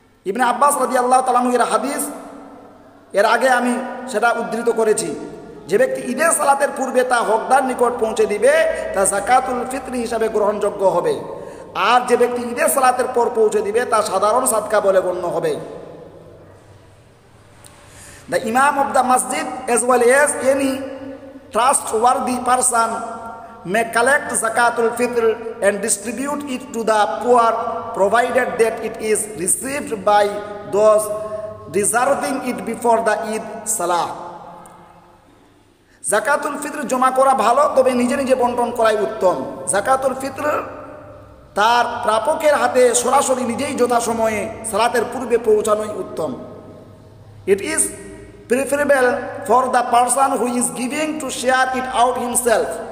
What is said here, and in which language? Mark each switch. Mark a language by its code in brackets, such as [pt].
[bn] ইবনে আব্বাস রাদিয়াল্লাহু তাআলা আনহু এর হাদিস, এর আগে আমি সেটা উদ্ধৃত করেছি, যে ব্যক্তি ঈদের সালাতের পূর্বে তা হকদার নিকট পৌঁছে দিবে তা যাকাতুল ফিতর হিসাবে গ্রহণযোগ্য হবে, আর যে ব্যক্তি ঈদের সালাতের পর পৌঁছে দিবে তা সাধারণ সাদকা বলে গণ্য হবে। [en] The Imam of the Masjid as well as any trustworthy person may collect zakatul fitr and distribute it to the poor, provided that it is received by those deserving it before the Eid Salah. [bn] জাকাতুল ফিতর জমা করা ভালো, তবে নিজে নিজে বন্টন করাই উত্তম। জাকাতুল ফিতর তার প্রাপকের হাতে সরাসরি নিজেই যথাসময়ে সালাতের পূর্বে পৌঁছানোই উত্তম। [en] It is preferable for the person who is giving to share it out himself.